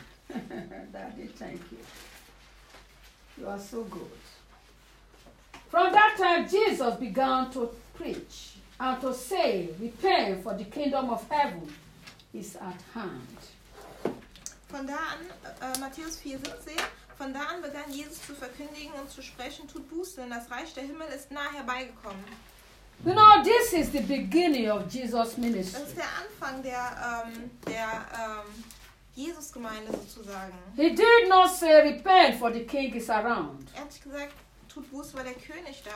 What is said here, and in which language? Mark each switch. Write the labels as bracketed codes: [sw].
[en] Daddy, thank you. You are so good. From that time, Jesus began to preach and to say, "Repent, for the kingdom of heaven is at hand." [de] Von da an, Matthäus 4:17, von da an begann Jesus zu verkündigen und zu sprechen, tut Buße, denn das Reich der Himmel ist nah herbeigekommen. [en] You know, this is the beginning of Jesus' ministry. [de] Das ist der Anfang der, Jesus-Gemeinde sozusagen. [en] He did not say, repent, for the king is around. [de] Er hat gesagt, tut Buße, weil der König da ist.